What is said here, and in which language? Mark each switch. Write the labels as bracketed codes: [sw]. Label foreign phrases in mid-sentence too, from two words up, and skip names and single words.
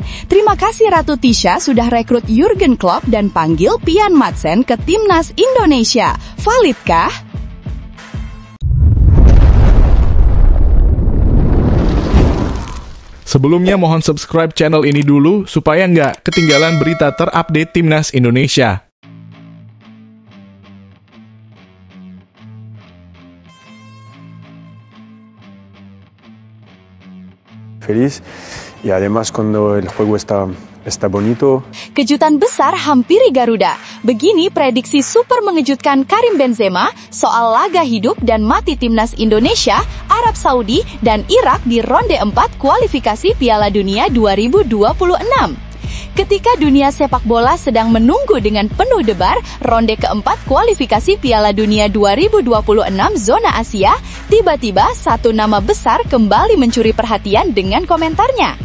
[id] Terima kasih Ratu Tisha sudah rekrut Jurgen Klopp dan panggil Ian Madsen ke timnas Indonesia. Validkah? Sebelumnya mohon subscribe channel ini dulu supaya nggak ketinggalan berita terupdate Timnas Indonesia. [es] Feliz y además cuando el juego está bonito. [id] Kejutan besar hampiri Garuda. Begini prediksi super mengejutkan Karim Benzema soal laga hidup dan mati timnas Indonesia, Arab Saudi, dan Irak di ronde 4 kualifikasi Piala Dunia 2026. Ketika dunia sepak bola sedang menunggu dengan penuh debar ronde keempat kualifikasi Piala Dunia 2026 zona Asia, tiba-tiba satu nama besar kembali mencuri perhatian dengan komentarnya.